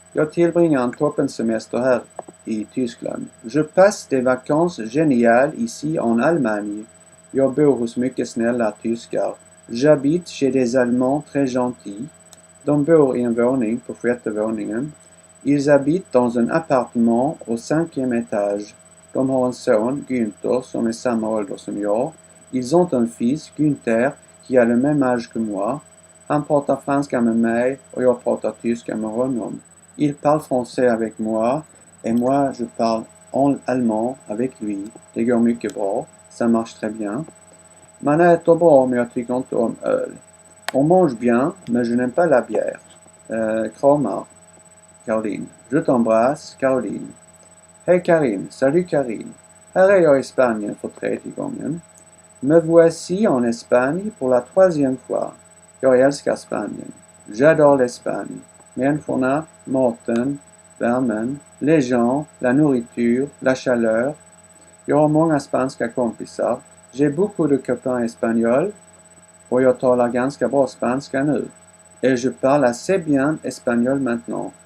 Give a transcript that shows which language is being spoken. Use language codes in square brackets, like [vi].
[sv] Jag tillbringar en toppensemester här i Tyskland. [fr] Je passe des vacances géniales ici en Allemagne. [sv] Jag bor hos mycket snälla tyskar. [fr] J'habite chez des Allemands très gentils. [sv] De bor i en våning på 6:e våningen. [fr] Ils habitent dans un appartement au 5e étage. [sv] De har en son, Günther, som är samma ålder som jag. [fr] Ils ont un fils, Günther, qui a le même âge que moi. [sv] Han pratar franska med mig och jag pratar tyska med honom. [fr] Il parle français avec moi et moi je parle en allemand avec lui. [sv] Det går mycket bra. [fr] Ça marche très bien. [sv] Man äter bra, men jag tycker inte om öl. [fr] On mange bien, mais je n'aime pas la bière. [sv] Kramar, [fr] Caroline. Je t'embrasse, Caroline. [sv] Hej Karin, [fr] salut [sv] Karin. Här är jag i Spanien för tredje gången. [fr] Me voici en Espagne pour la troisième fois. [sv] Jag älskar Spanien. [fr] J'adore l'Espagne. [sv] Människorna, maten, värmen, [fr] les gens, la nourriture, la chaleur. [sv] Jag har många spanska kompisar. [fr] J'ai beaucoup de copains espagnols. [sv] Och jag talar ganska bra spanska nu. [fr] Et je parle assez bien espagnol maintenant.